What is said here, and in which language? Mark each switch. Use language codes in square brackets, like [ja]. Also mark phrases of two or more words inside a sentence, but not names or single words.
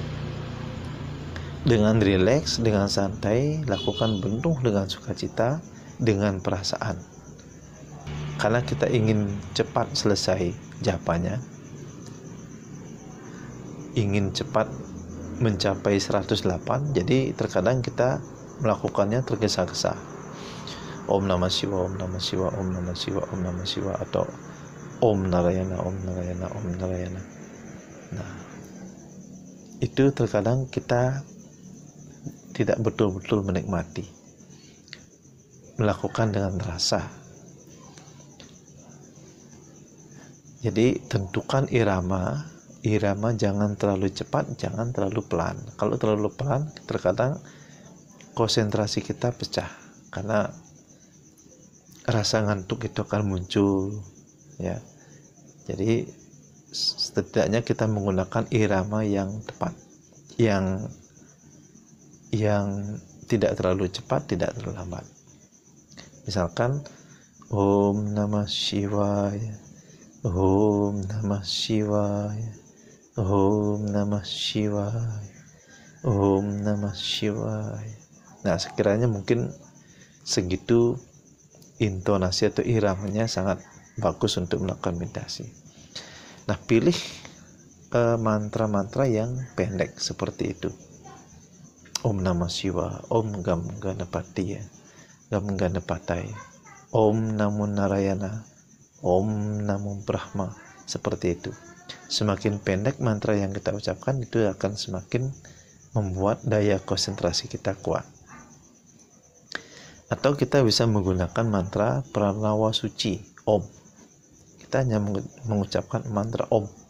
[id] Dengan rileks, dengan santai, lakukan penuh dengan sukacita, dengan perasaan. Karena kita ingin cepat selesai japanya, ingin cepat mencapai 108, jadi terkadang kita melakukannya tergesa-gesa. [sa] Om Namah Shivaya, Om Namah Shivaya, Om Namah Shivaya, Om Namah Shivaya, [id] atau [sa] Om Narayana, Om Narayana, Om Narayana. [id] Nah, itu terkadang kita tidak betul-betul menikmati, melakukan dengan rasa. Jadi tentukan irama jangan terlalu cepat, jangan terlalu pelan. Kalau terlalu pelan, terkadang konsentrasi kita pecah karena rasa ngantuk itu akan muncul, ya. Jadi setidaknya kita menggunakan irama yang tepat, yang tidak terlalu cepat, tidak terlalu lambat. [sa] Misalkan Om Namah Shivaya, Om Namah Shivaya, Om Namah Shivaya, Om Namah Shivaya. [id] Nah, sekiranya mungkin segitu intonasi atau iramanya sangat bagus untuk melakukan meditasi. Nah, pilih mantra-mantra yang pendek seperti itu. [sa] Om Namah Shivaya, Om Gam Ganapati, Gam Ganapatai, Om Namo Narayana, Om Namo Brahma, [id] seperti itu. Semakin pendek mantra yang kita ucapkan, itu akan semakin membuat daya konsentrasi kita kuat. Atau kita bisa menggunakan mantra pranawa suci, Om. Kita hanya mengucapkan mantra Om.